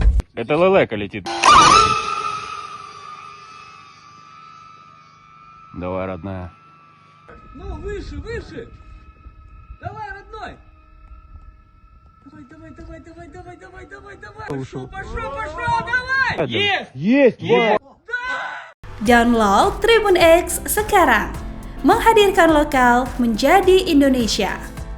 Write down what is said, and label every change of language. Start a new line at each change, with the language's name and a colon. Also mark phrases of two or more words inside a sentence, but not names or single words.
Russian: Это лелека летит. Давай, родная. Ну, выше, выше! Давай, родной! Давай! Пошел, давай! Есть!
Indonesian: Download Tribun X sekarang. Menghadirkan lokal menjadi Indonesia.